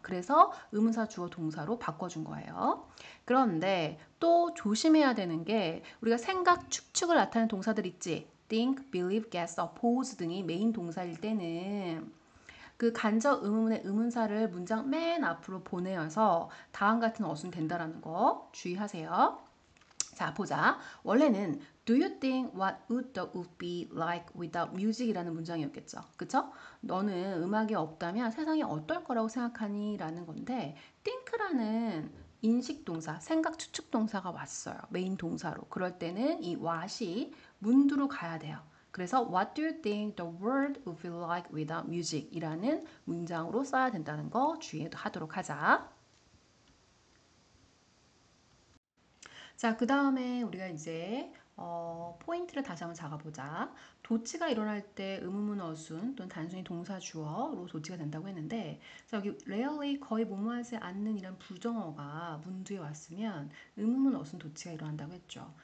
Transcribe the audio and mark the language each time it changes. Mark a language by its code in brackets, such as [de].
[ko] 그래서 의문사, 주어, 동사로 바꿔준 거예요. 그런데 또 조심해야 되는 게 우리가 생각, 추측을 나타내는 동사들 있지. think, believe, guess, oppose 등이 메인 동사일 때는 그 간접 의문문의 의문사를 문장 맨 앞으로 보내어서 다음 같은 어순이 된다라는 거 주의하세요. 자, 보자. 원래는 [en] Do you think what would the world be like without music? [ko] 이라는 문장이었겠죠. 그쵸? 너는 음악이 없다면 세상이 어떨 거라고 생각하니? 라는 건데 think라는 인식 동사, 생각 추측 동사가 왔어요. 메인 동사로. 그럴 때는 이 what이 문두로 가야 돼요. 그래서 [en] What do you think the world would feel like without music? [ko] 이라는 문장으로 써야 된다는 거 주의하도록 하자. 자, 그 다음에 우리가 이제 포인트를 다시 한번 잡아보자. 도치가 일어날 때 의문문 어순 또는 단순히 동사 주어로 도치가 된다고 했는데 자, 여기 rarely 거의 뭐뭐하지 않는 이란 부정어가 문두에 왔으면 의문문 어순 도치가 일어난다고 했죠.